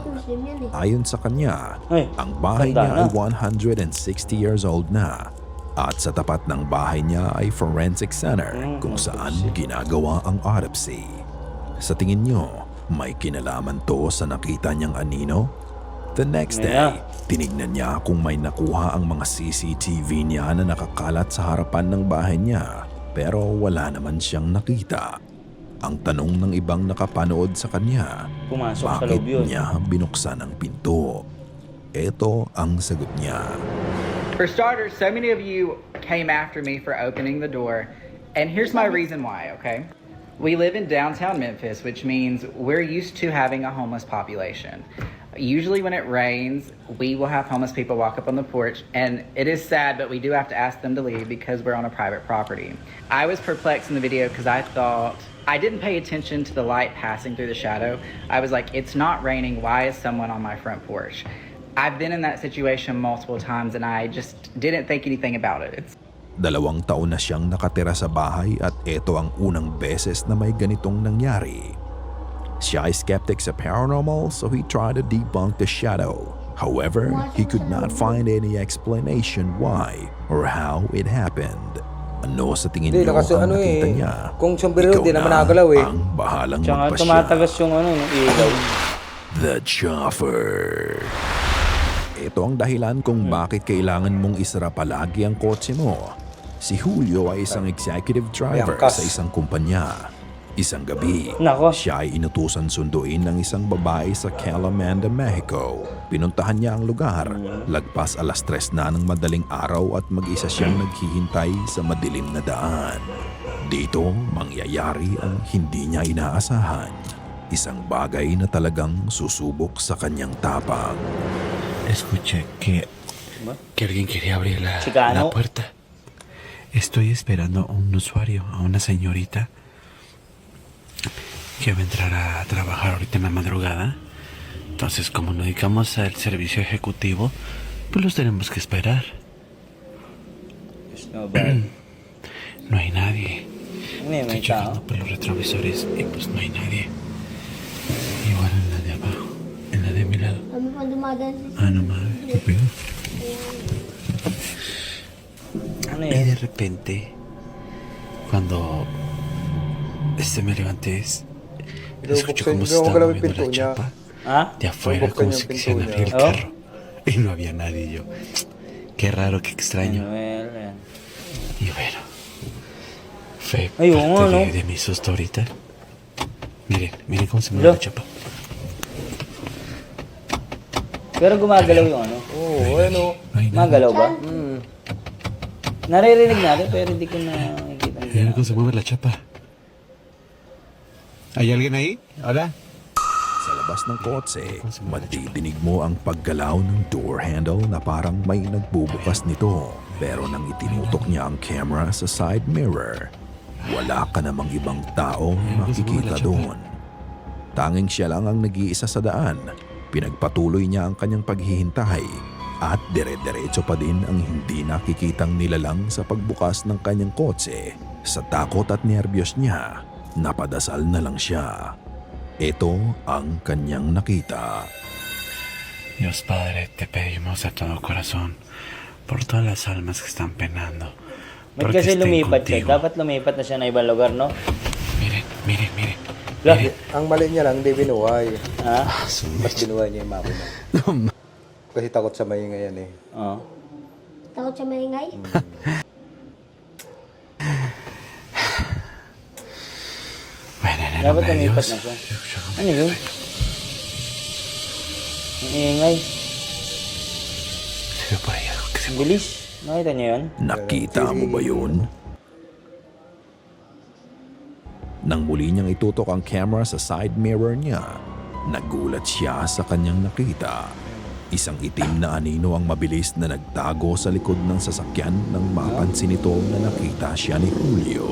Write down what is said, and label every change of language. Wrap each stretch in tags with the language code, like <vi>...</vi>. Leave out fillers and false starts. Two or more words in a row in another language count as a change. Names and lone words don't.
<tl>Muslim yan eh. Ayon sa kanya, Ay, ang bahay tanda niya na. ay 160 years old na. At sa tapat ng bahay niya ay forensic center kung saan ginagawa ang autopsy. Sa tingin niyo, may kinalaman to sa nakita niyang anino?</tl> <en>The next day,</en> <tl>tinignan niya kung may nakuha ang mga CCTV niya na nakakalat sa harapan ng bahay niya, pero wala naman siyang nakita. Ang tanong ng ibang nakapanood sa kanya, Pumasok sa bakit loob yun. niya binuksan ang pinto? Ito ang sagot niya.</tl> <en>For starters, so many of you came after me for opening the door, and here's my reason why, okay? We live in downtown Memphis, which means we're used to having a homeless population. Usually when it rains, we will have homeless people walk up on the porch, and it is sad, but we do have to ask them to leave because we're on a private property. I was perplexed in the video because I thought, I didn't pay attention to the light passing through the shadow. I was like, it's not raining, why is someone on my front porch? I've been in that situation multiple times and I just didn't think anything about it.</en> <tl>2 taon na siyang nakatira sa bahay at ito ang unang beses na may ganitong nangyari. Siya ay skeptic sa paranormal,</tl> <en>so he tried to debunk the shadow. However, he could not find any explanation why or how it happened.</en> <tl>Ano sa tingin Hindi, niyo kasi ang ano nakita eh, niya? kung sombrero, Ikaw di naman na nakagalaw eh. ang bahalang Tsaka magpasya. tumatagas yung ano, yung ilaw. The Chopper. Ito ang dahilan kung bakit kailangan mong isara palagi ang kotse mo. Si Julio ay isang executive driver Angkas. sa isang kumpanya. Isang gabi, Nako. siya ay inutusan sunduin ng isang babae sa Calamanda, Mexico. Pinuntahan niya ang lugar. Lagpas 3:00 na ng madaling araw at mag-isa siyang naghihintay sa madilim na daan. Dito, mangyayari ang hindi niya inaasahan. Isang bagay na talagang susubok sa kanyang tapang.</tl> <es>Escuché que alguien quería abrir la Chicano. puerta. Estoy esperando a un usuario, a una señorita que va a entrar a trabajar ahorita en la madrugada. Entonces, como nos dedicamos al servicio ejecutivo, pues los tenemos que esperar. There's no bad. No hay nadie.</es> <tl>Ano yun, may</tl> <es>Estoy</es> <tl>tao?</tl> <es>checando por los retrovisores y pues no hay nadie. Igual en la de abajo, en la de mi lado.</es> <tl>Kami pa dumadaan sa</tl> <es>Ah, no mames, qué pedo.</es> <tl>Ano</tl> <es>Y</es> <tl>yun?</tl> <es>de repente, cuando me levanté, escuché cómo se estaba</es> <tl>galaw yung</tl> <es>moviendo</es> <tl>pinto</tl> <es>la</es> <tl>niya.</tl> <es>chapa Ha? de afuera,</es> <tl>Buksan</tl> <es>como</es> <tl>yung</tl> <es>si</es> <tl>pinto</tl> <es>quisieran</es> <tl>niya.</tl> <es>abrir el Oh. carro. Y no había nadie. Y yo, qué raro, qué extraño.</es> <tl>Well, yan.</tl> <es>Y bueno, fue Ay, parte</es> <tl>oo, no?</tl> <es>de mi susto ahorita. Miren cómo se mueve Lo. la chapa.</es> <tl>Pero gumagalaw yung ano. Oo, ano.</tl> <es>No hay nada.</es> <tl>Magalaw ba? Naririnig natin pero hindi ko nakikita.</tl> <es>Miren cómo se mueve la chapa. ¿Hay alguien ahí? Hola.</es> <tl>Sa labas ng kotse, madidinig mo ang paggalaw ng door handle na parang may nagbubukas nito. Pero nang itinutok niya ang camera sa side mirror, wala ka namang ibang tao makikita doon. Tanging siya lang ang nag-iisa sa daan. Pinagpatuloy niya ang kanyang paghihintay at dire-diretso pa din ang hindi nakikitang nilalang sa pagbukas ng kanyang kotse. Sa takot at nerbiyos niya, napadasal na lang siya. Ito ang kanyang nakita.</tl> <es>Dios Padre, te pedimos de todo corazón por todas las almas que están penando.</es> <tl>Ba't</tl> <es>Porque</es> <tl>kasi</tl> <es>estén</es> <tl>lumipat siya?</tl> <es>contigo.</es> <tl>Dapat lumipat na siya na ibang lugar, no?</tl> <es>Miren, miren, miren. Lah,</es> <tl>Ang mali niya lang, hindi binuhay. ha? Mas binuhay niya yung makina. Kasi takot sa maingay yan eh. Oo. Takot siya maingay? Venenero Dapat lumipat</tl> <es>medios.</es> <tl>na siya. Ano yun? Ang ingay.</tl> <es>Se ve por ahí algo que se</es> <tl>Ang bilis. Nakita niyo yun? Nakita mo ba yun? Nang muli niyang itutok ang camera sa side mirror niya, nagulat siya sa kanyang nakita. Isang itim na anino ang mabilis na nagtago sa likod ng sasakyan nang mapansin nito na nakita siya ni Julio.</tl>